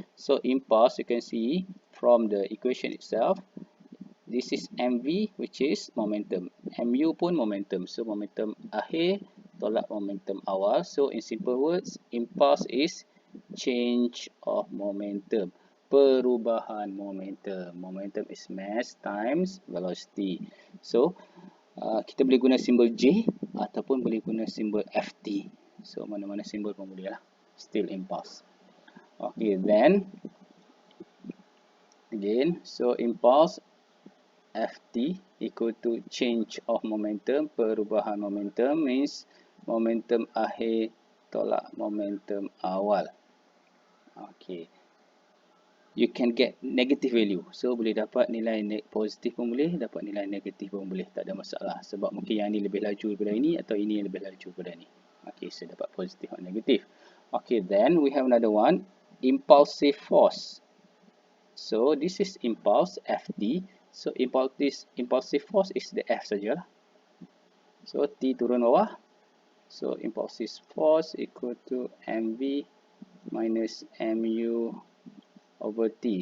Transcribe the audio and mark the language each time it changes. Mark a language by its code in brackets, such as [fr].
[en] So impulse, you can see from the equation itself, this is mv, which is momentum. [ms] Mu pun momentum. So momentum akhir tolak momentum awal. [en] So in simple words, impulse is change of momentum. [ms] Perubahan momentum. [en] Momentum is mass times velocity. [ms] So kita boleh guna simbol J ataupun boleh guna simbol FT. So mana-mana simbol pun boleh lah. [en] Still impulse. Okay, then again, so impulse FT equal to change of momentum. [ms] Perubahan momentum [en] means [ms] momentum akhir tolak momentum awal. [en] Okay, you can get negative value. [ms] So boleh dapat nilai positif pun boleh, dapat nilai negatif pun boleh. Tak ada masalah. Sebab mungkin yang ni lebih laju daripada ini atau ini lebih laju daripada ini. Okay, so dapat positif atau negatif. [en] Okay, then we have another one. Impulsive force. So this is impulse, FT. So impulsive force is the F saja. So T [ms] turun bawah. [en] So impulsive force equal to MV minus MU over T.